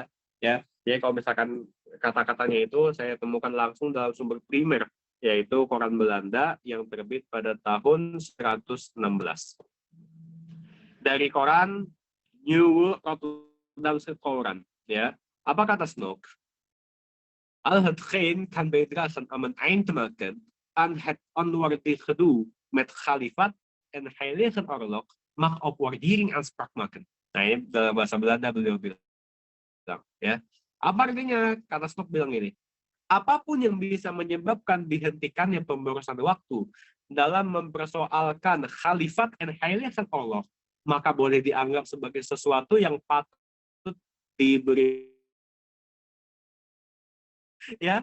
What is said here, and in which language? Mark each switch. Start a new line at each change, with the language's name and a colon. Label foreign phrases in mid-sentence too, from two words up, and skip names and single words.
Indonesian: Ya, jadi kalau misalkan kata-katanya itu saya temukan langsung dalam sumber primer, yaitu koran Belanda yang terbit pada tahun 116. Dari koran Nieuwe Rotterdamse Koran, ya. Apa kata Snoek?
Dutch: Al hetgeen kan bijdragen om een eind te maken aan het onwaardig gedoe met Khalifat en Heilige Oorlog mag op waardering aanspraak maken.
Indonesian: Nah, ini dalam bahasa Belanda beliau bilang, ya. Apa artinya? Kata Snoek bilang ini, apapun yang bisa menyebabkan dihentikannya pemborosan waktu dalam mempersoalkan Khalifat dan
Dutch: Heilige Allah,
Indonesian: maka boleh dianggap sebagai sesuatu yang patut diberi, ya.